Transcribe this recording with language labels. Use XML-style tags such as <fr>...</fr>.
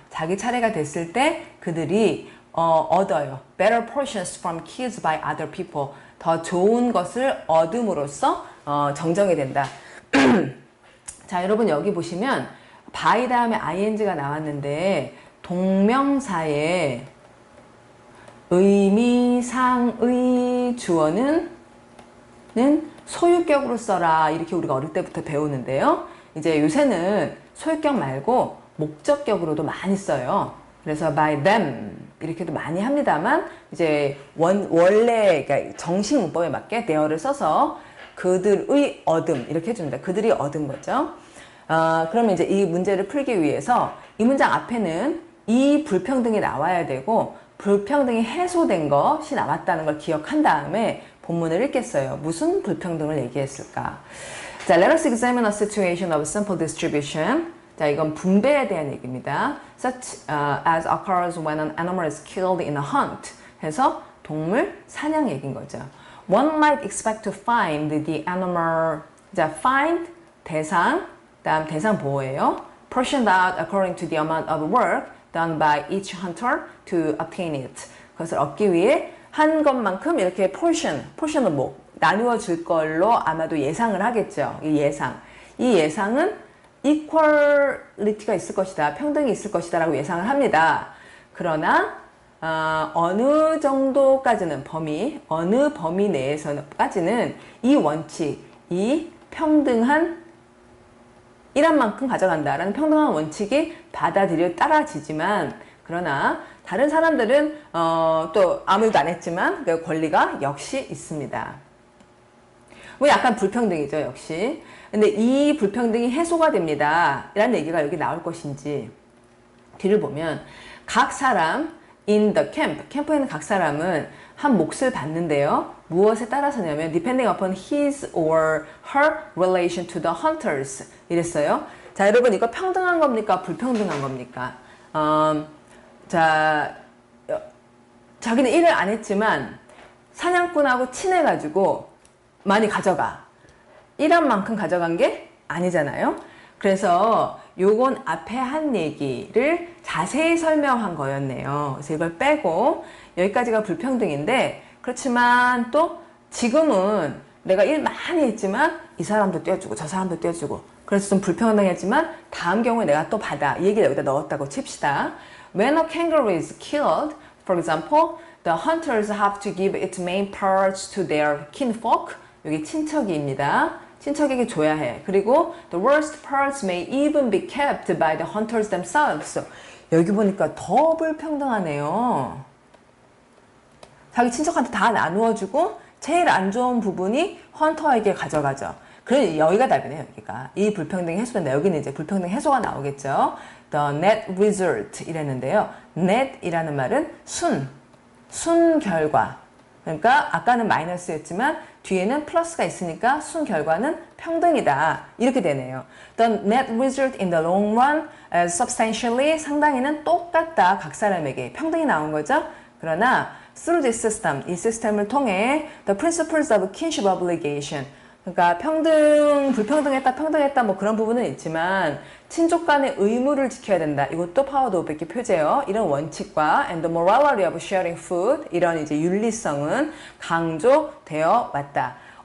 <ko>자기 차례가 됐을 때 그들이 얻어요.</ko> <en>Better portions from kids by other people.</en> <ko>더 좋은 것을 얻음으로써 정정이 된다. 자, 여러분 여기 보시면 by 다음에 ing가 나왔는데 동명사의 의미상의 주어는 소유격으로 써라. 이렇게 우리가 어릴 때부터 배우는데요. 이제 요새는 소유격 말고 목적격으로도 많이 써요. 그래서</ko> <en>by them</en> <ko>이렇게도 많이 합니다만 이제 원래 그러니까 정식 문법에 맞게 there를 써서 그들의 얻음 이렇게 해줍니다. 그들이 얻은 거죠. 그러면 이제 이 문제를 풀기 위해서 이 문장 앞에는 이 불평등이 나와야 되고 불평등이 해소된 것이 나왔다는 걸 기억한 다음에 본문을 읽겠어요. 무슨 불평등을 얘기했을까?</ko> <en>자, let us examine a situation of simple distribution.</en> <ko>자, 이건 분배에 대한 얘기입니다.</ko> <en>Such as occurs when an animal is killed in a hunt.</en> <ko>해서 동물 사냥 얘기인 거죠.</ko> <en>One might expect to find the animal.</en> <ko>자, find 대상, 다음 대상 보호예요.</ko> <en>Portioned out according to the amount of work done by each hunter to obtain it.</en> <ko>그것을 얻기 위해 한 것만큼 이렇게 portion은 뭐 나누어 줄 걸로 아마도 예상을 하겠죠. 이 예상은 equality가 있을 것이다. 평등이 있을 것이다 라고 예상을 합니다. 그러나 어느 정도까지는 어느 범위 내에서까지는 이 원칙, 이 평등한 일한 만큼 가져간다라는 평등한 원칙이 따라지지만 그러나 다른 사람들은 또 아무 일도 안 했지만 그 권리가 역시 있습니다. 뭐 약간 불평등이죠, 역시. 근데 이 불평등이 해소가 됩니다. 라는 얘기가 여기 나올 것인지 뒤를 보면 각 사람</ko> <en>in the</en> <ko>캠프에 있는 각 사람은 한 몫을 받는데요. 무엇에 따라서냐면</ko> <en>depending upon his or her relation to the hunters</en> <ko>이랬어요. 자, 여러분 이거 평등한 겁니까? 불평등한 겁니까? 자, 자기는 일을 안 했지만 사냥꾼하고 친해가지고 많이 가져가. 일한 만큼 가져간 게 아니잖아요. 그래서 요건 앞에 한 얘기를 자세히 설명한 거였네요. 그래서 이걸 빼고 여기까지가 불평등인데 그렇지만 또 지금은 내가 일 많이 했지만 이 사람도 떼어주고 저 사람도 떼어주고 그래서 좀 불평등했지만 다음 경우에 내가 또 받아. 이 얘기를 여기다 넣었다고 칩시다.</ko> <en>When a kangaroo is killed, for example, the hunters have to give its main parts to their kinfolk.</en> <ko>여기 친척이입니다. 친척에게 줘야 해. 그리고</ko> <en>the worst parts may even be kept by the hunters themselves.</en> <ko>여기 보니까 더 불평등하네요. 자기 친척한테 다 나누어주고 제일 안 좋은 부분이 헌터에게 가져가죠. 그래서 여기가 답이네요. 여기가 이 불평등이 해소된다. 여기는 이제 불평등 해소가 나오겠죠.</ko> <en>The net result</en> <ko>이랬는데요. net이라는 말은 순 결과. 그러니까 아까는 마이너스였지만 뒤에는 플러스가 있으니까 순 결과는 평등이다. 이렇게 되네요.</ko> <en>The net result in the long run is substantially</en> <ko>상당히는 똑같다. 각 사람에게 평등이 나온 거죠. 그러나</ko> <en>through this system,</en> <ko>이 시스템을 통해</ko> <en>the principles of kinship obligation</en> <ko>그러니까 불평등했다, 평등했다 뭐 그런 부분은 있지만 친족 간의 의무를 지켜야 된다. 이것도 파워드 오백기 표제요. 이런 원칙과</ko> <en>and the morality of sharing food</en> <ko>이런 이제 윤리성은 강조되어 왔다.</ko>